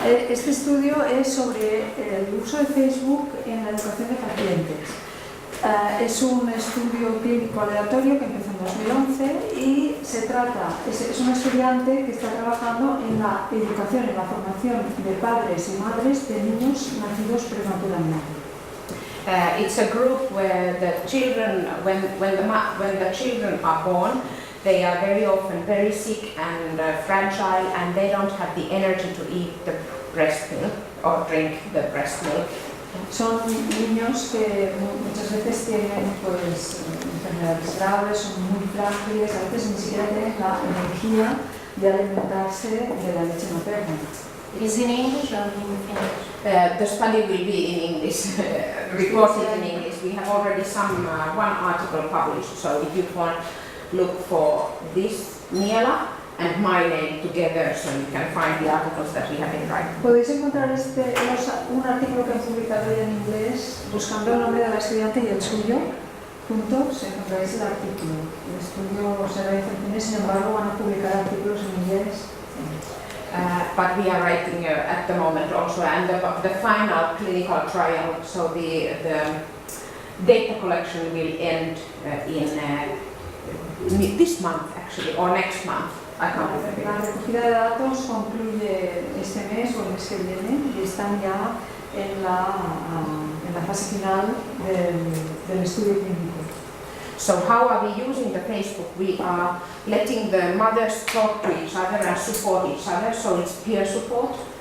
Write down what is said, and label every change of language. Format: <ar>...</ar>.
<es>Este estudio es sobre el uso de Facebook en la educación de pacientes. Es un estudio clínico aleatorio que empezó en 2011 y se trata, es un estudiante que está trabajando en la educación, en la formación de padres y madres de niños nacidos prematuramente.</es> <en>It's a group where the children, when the children are born, they are very often very sick and fragile, and they don't have the energy to eat the breast milk or drink the breast milk.</en> <es>Son niños que muchas veces tienen pues, enfermedades graves, son muy frágiles, a veces ni siquiera tienen la energía de alimentarse de la leche materna.</es> <en>Is in English or in Finnish? The study will be in English, reported in English. We have already one article published, so if you want look for this Miela and my name together, so you can find the articles that we have in writing.</en> <es>Podéis encontrar un artículo que han publicado ya en inglés, buscando el nombre de la estudiante y el suyo, juntos encontraréis el artículo. El estudio se realiza en finés, sin embargo van a publicar artículos en inglés.</es> <en>But we are writing at the moment also, and the final clinical trial, so the data collection will end in this month actually, or next month. I can't remember.</en> <es>La recogida de datos concluye este mes o el mes que viene y están ya en la fase final del estudio clínico.</es> <en>So how are we using the Facebook? We are letting the mothers talk to each other and support each other, so it's peer support.</en>